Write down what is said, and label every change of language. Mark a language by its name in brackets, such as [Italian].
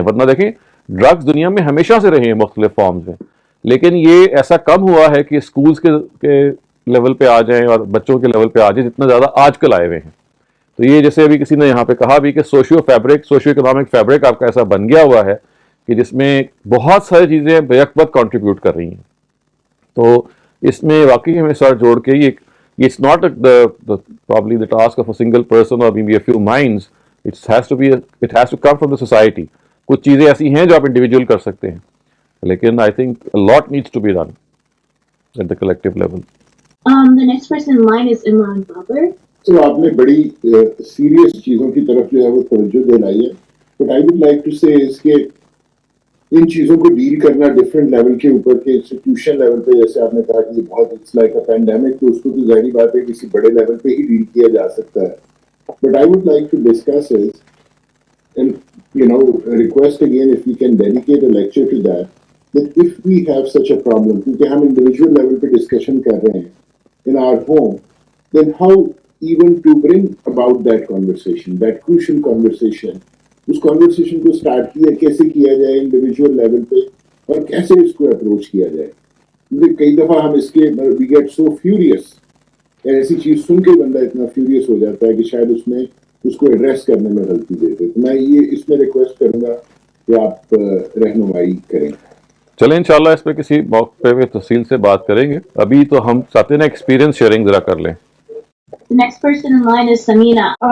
[Urdu] ورنہ دیکھیں ڈرگس دنیا میں ہمیشہ سے رہے ہیں مختلف فارمز میں, لیکن یہ ایسا کم ہوا ہے کہ اسکولز کے لیول پہ آ جائیں اور بچوں کے لیول پہ آ جائیں جتنا زیادہ آج کل آئے ہوئے ہیں. تو یہ جیسے ابھی کسی نے یہاں پہ کہا بھی کہ سوشیو اکنامک فیبرک آپ کا ایسا بن گیا ہوا ہے کہ جس میں بہت ساری چیزیں بیک وقت کنٹریبیوٹ کر رہی ہیں. تو اس میں واقعی ہمیں سر جوڑ کے یہ [English] It's not probably the task of a single person or maybe a few minds. It has to come from the society. [Urdu] کچھ چیزیں ایسی ہیں جو آپ انڈیویجول کر سکتے ہیں, لیکن [English] I think a lot needs to be done at the collective level. The next person in line is Imran Babar. [Urdu] تو آپ نے بڑی سیریس چیزوں کی طرف جو ہے وہ توجہ دلائی ہے. [English] but I would like to say [Urdu] اس کے ان چیزوں کو ڈیل کرنا ڈفرینٹ لیول کے اوپر کے انسٹیٹیوشن لیول پہ, جیسے آپ نے کہا کہ یہ بہت [English] it's like a pandemic, [Urdu] تو اس کو تو ظاہری بات ہے کسی بڑے لیول پہ ہی ڈیل کیا جا سکتا ہے. [English] but I would like to discuss is and request again if we can dedicate a lecture to that if we have such a problem, [Urdu] کیونکہ ہم انڈیویجول لیول پہ ڈسکشن کر رہے ہیں [English] In our home, then how even to bring about that conversation, that crucial conversation. [Urdu] اس conversation کو start کیسے کیا جائے انڈیویجول لیول پہ, اور کیسے اس کو اپروچ کیا جائے. کیونکہ کئی دفعہ ہم اس کے [English] we get so furious, [Urdu] ایسی چیز سن کے بندہ اتنا فیوریس ہو جاتا ہے کہ شاید اس میں اس کو ایڈریس کرنے میں غلطی دیتے. تو میں یہ اس میں ریکویسٹ کروں گا کہ آپ رہنمائی کریں. چلیں انشاءاللہ اس پہ کسی موقع پہ تفصیل سے بات کریں گے. ابھی تو ہم چاہتے ہیں نا ایکسپیرینس شیئرنگ ذرا کر لیں. [English] The next person in line is Samina.